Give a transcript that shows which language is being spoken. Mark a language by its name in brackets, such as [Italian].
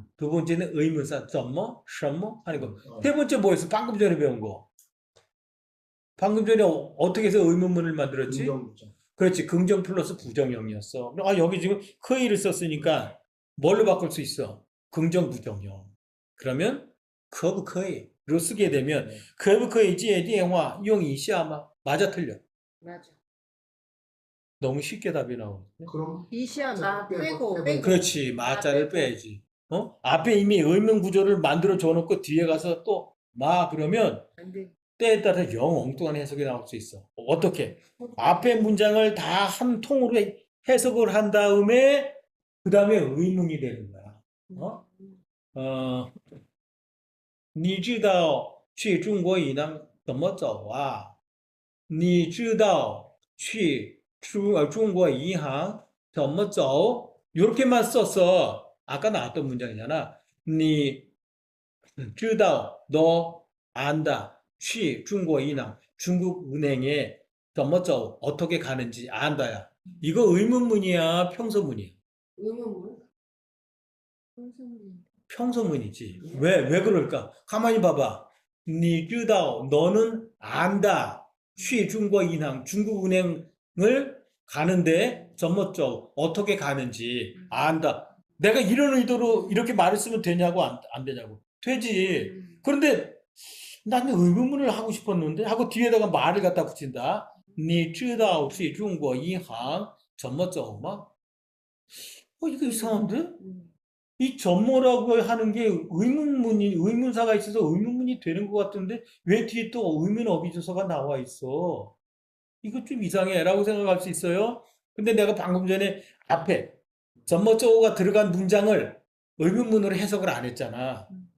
[Korean] 두 번째는 의문사. 점뭐? 셔뭐? 하는 거. 세 번째 뭐였어? 방금 전에 배운 거. 방금 전에 어떻게 해서 의문문을 만들었지? 긍정부정. 그렇지. 긍정 플러스 부정형이었어. 아, 여기 지금 커이를 썼으니까 뭘로 바꿀 수 있어? 긍정 부정형. 그러면 [Chinese] 可不可以로 [Korean] 쓰게 되면 [Chinese] 可不可以借电话用一下吗? [Korean] 맞아 틀려? 맞아. 너무 쉽게 답이 나오는데. 그럼 이시아 빼고. 그렇지. 마자를 빼야지. 앞에 이미 의문 구조를 만들어 줘 놓고 뒤에 가서 또 마 그러면 안 돼. 때에 따라 영 엉뚱한 해석이 나올 수 있어. 어떻게? 앞에 문장을 다 한 통으로 해석을 한 다음에 그 다음에 의문이 되는 거야. [Chinese] 你知道去中国以南怎么走啊？你知道去中国银行怎么走? [Korean] 이렇게만 썼어. 아까 나왔던 문장이잖아. [Chinese] 你知道 [Korean] 너 안다. [Chinese] 去中国银行 [Korean] 중국 은행에 [Chinese] 怎么走 [Korean] 어떻게 가는지 안다야. 이거 의문문이야, 평서문이야? 의문문? 선생님. 평서문이지. 왜 그럴까? 가만히 봐봐. [Chinese] 你知道 [Korean] 너는 안다. [Chinese] 去中国银行 [Korean] 중국 은행을 가는데 [Chinese] 怎么走 [Korean] 어떻게 가는지 안다. 내가 이런 의도로 이렇게 말을 쓰면 되냐고 안 되냐고. 되지. 그런데 나는 의문문을 하고 싶었는데 하고 뒤에다가 말을 갖다 붙인다. [Chinese] 你知道去中国银行怎么走吗? [Korean] 이거 이상한데? 이 점모라고 하는 게 의문사가 있어서 의문문이 되는 것 같은데 왜 뒤에 또 의문어비조서가 나와 있어? 이거 좀 이상해 라고 생각할 수 있어요. 근데 내가 방금 전에 앞에 점모조가 들어간 문장을 의문문으로 해석을 안 했잖아.